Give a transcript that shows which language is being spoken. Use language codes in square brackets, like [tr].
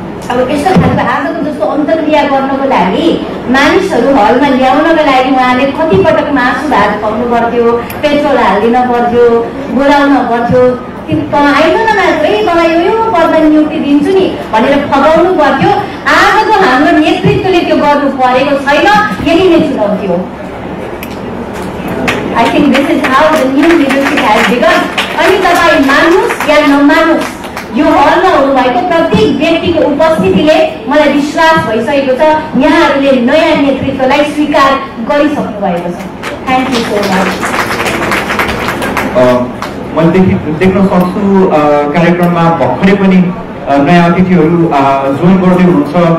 [ne] अब यस्तो खालको आजको जस्तो अन्तर्क्रिया गर्नको लागि मानिसहरू हलमा ल्याउनको लागि उहाँले कतिपटक मासु भात खुवाउनु पर्थ्यो, पेट्रोल हालिदिन पर्थ्यो, बोलाउन पर्थ्यो, आइज न मात्रै मलाई यो पदमा नियुक्ति दिन्छु नि भनेर फगाउनु पर्थ्यो। आजको हाम्रो नेतृत्वले त्यो गर्नु परेको छैन, यही नै चुनौती हो। [en] I think this is how the new leadership has begun. [ne] अनि तपाईँ मान्नुहोस् या नमान्नुहोस्, यो हलमा हुनुभएको प्रत्येक व्यक्तिको उपस्थितिले मलाई विश्वास भइसकेको छ यहाँहरूले नयाँ नेतृत्वलाई स्वीकार गरिसक्नु भएको छ। [en] Thank you so much. [ne] मैले देख्न सक्छु कार्यक्रममा भर्खरै पनि नयाँ अतिथिहरू जोइन गर्दै हुनुहुन्छ।